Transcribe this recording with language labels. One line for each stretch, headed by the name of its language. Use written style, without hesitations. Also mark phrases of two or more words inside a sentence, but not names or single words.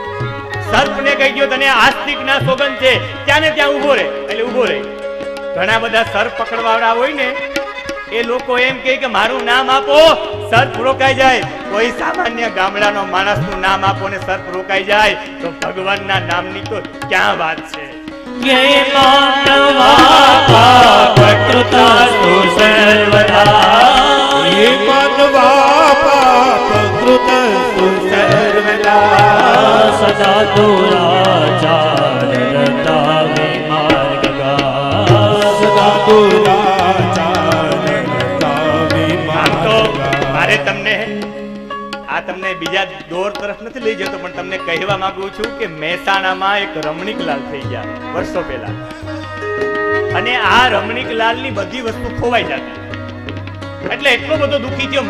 Gujarati: સર્પને કહી દો તને આસ્તિકના સોગંદ છે, ત્યાં ને ત્યાં ઉભો રહે એટલે ઉભો રહે. ઘણા બધા સર્પ પકડવાવાળા હોય ને એ લોકો એમ કહે કે મારું નામ આપો, સર્પ રોકાઈ જાય. કોઈ સામાન્ય ગામડાનો માણસનું નામ આપો ને સર્પ રોકાઈ જાય તો ભગવાનના નામની તો ક્યાં વાત છે?
Sanskrit: ये मानवा पापकृतास्तु सर्वदा ये मानवा पापकृतास्तु सर्वदा सदा दुराचार रता विमार्गा सदा दुराचार रता विमार्गा.
Gujarati: મારે તમને બીજા દોર તરફ નથી લઈ જતો, પણ તમને કહેવા માંગુ છું કે મહેસાણામાં એક રમણીકલાલ થઈ ગયા વર્ષો પહેલા, અને આ રમણીકલાલની બધી વસ્તુ ખોવાઈ જતી. એટલે એટલો બધો દુઃખી થયો.